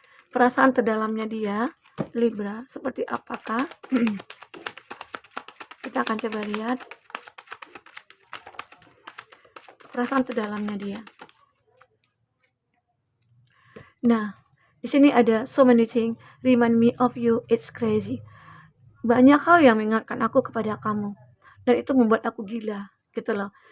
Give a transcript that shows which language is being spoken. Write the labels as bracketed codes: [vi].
[id] Perasaan terdalamnya dia, Libra, seperti apakah? Kita akan coba lihat perasaan terdalamnya dia. Nah, di sini ada [en] so many things remind me of you, it's crazy. [id] Banyak hal yang mengingatkan aku kepada kamu, dan itu membuat aku gila, gitu loh.